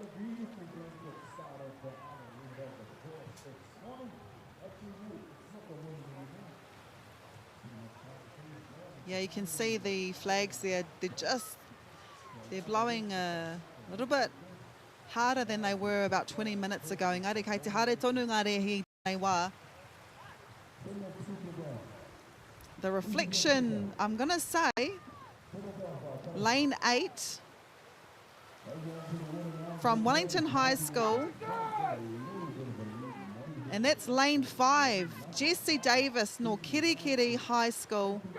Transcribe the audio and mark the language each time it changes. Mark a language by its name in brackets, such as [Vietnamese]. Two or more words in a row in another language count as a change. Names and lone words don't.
[English] Yeah, you can see the flags there. They're blowing a little bit harder than they were about 20 minutes ago. [Māori] Engari, kei te hare tonu ngā rehi nei wā. [English] The reflection, I'm going to say, lane 8 from Wellington High School And that's lane 5, Jessie Davis, no Kirikiri High School.